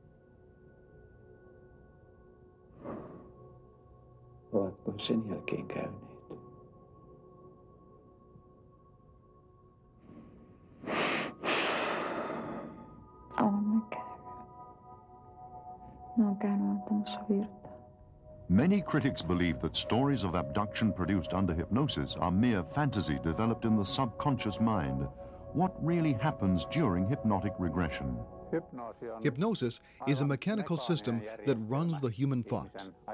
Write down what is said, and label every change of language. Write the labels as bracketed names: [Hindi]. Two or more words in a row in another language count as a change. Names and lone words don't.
[Finnish] Ovatko sen jälkeen käyneet? On ne käynyt. Ne on käynyt antamassa virtaa. [English] Many critics believe that stories of abduction produced under hypnosis are mere fantasy developed in the subconscious mind. What really happens during hypnotic regression? Hypnosis is a mechanical system that runs the human thoughts.